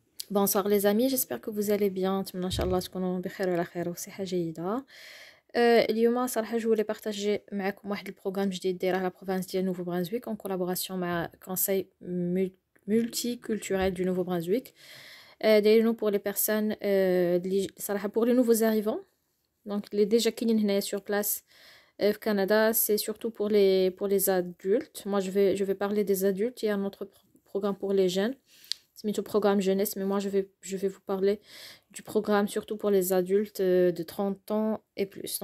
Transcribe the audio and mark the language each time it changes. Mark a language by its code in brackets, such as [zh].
[fr] Bonsoir les amis, j'espère que vous allez bien. [ar] نتمنى ان شاء الله تكونوا بخير وعلى خير وصحة جيدة. اليوم صراحة جو [fr] voulais partager [ar] معكم واحد البروغرام جديد دايره على بروفانس ديال نوفو برانزويك [fr] en collaboration [ar] مع [fr] conseil multiculturel du Nouveau-Brunswick. [ar] دايرينو [fr] pour les personnes [ar] اللي صراحة [fr] pour les nouveaux arrivants. Donc les déjà [ar] كاينين هنايا [fr] sur place au Canada, c'est surtout pour les adultes. Moi je vais parler des adultes, il y a un autre programme pour les jeunes. C'est le programme jeunesse, mais moi je vais vous parler du programme surtout pour les adultes de 30 ans et plus.